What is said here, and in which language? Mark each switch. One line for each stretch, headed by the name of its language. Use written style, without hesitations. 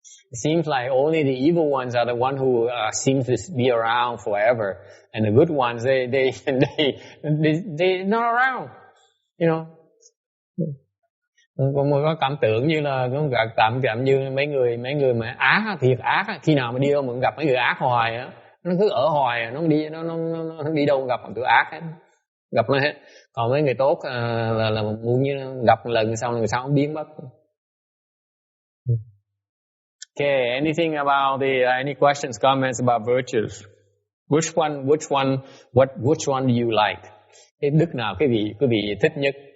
English: It seems like only the evil ones are the one who seem to be around forever, and the good ones they're not around, you know.
Vietnamese: Có cảm tưởng như là có cảm như mấy người mà ác, thiệt ác, khi nào mà đi đâu mà gặp mấy người ác hoài á, nó cứ ở hoài, nó đi đâu gặp tụi ác hết, gặp nó hết. Còn mấy người tốt là muốn như gặp một lần xong rồi sao không biến mất.
English: Okay, anything about any questions, comments about virtues? Which one do you like?
Vietnamese: Cái đức nào quý vị thích nhất?